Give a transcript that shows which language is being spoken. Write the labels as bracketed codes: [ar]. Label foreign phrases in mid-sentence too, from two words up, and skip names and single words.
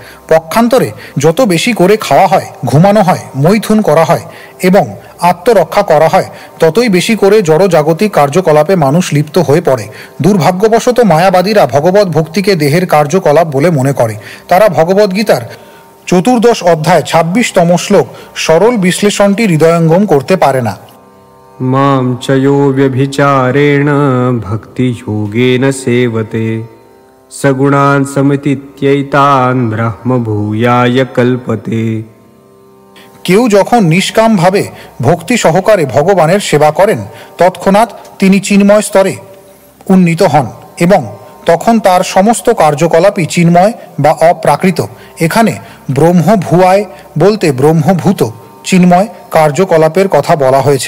[bn] পক্ষান্তরে যত বেশি করে খাওয়া হয়, ঘুমানো হয়, মৈথুন করা হয় এবং আত্মরক্ষা করা হয়, ততই বেশি করে জড়জাগতিক কার্যকলাপে মানুষ লিপ্ত হয়ে পড়ে। দুর্ভাগ্যবশত মায়াবাদীরা ভগবত ভক্তিকে দেহের কার্যকলাপ বলে মনে করে। তারা ভগবদ্গীতার 14 অধ্যায় 26তম শ্লোক সরল বিশ্লেষণটি হৃদয়ঙ্গম করতে পারে না। [sa] मां च यो व्यभिचारेण भक्तियोगेन सेवते सगुणान् समितीत्यैतान् ब्रह्मभूयाय कल्पते। [bn] কেউ যখন নিষ্কামভাবে ভক্তি সহকারে ভগবানের সেবা করেন, তৎক্ষণাৎ তিনি চিন্ময় স্তরে উন্নীত হন এবং তখন তার সমস্ত কার্যকলাপই চিন্ময় বা অপ্রাকৃত। এখানে ব্রহ্মভূয়ায় বলতে ব্রহ্মভূত চিন্ময় কার্যকলাপের কথা বলা হয়েছে।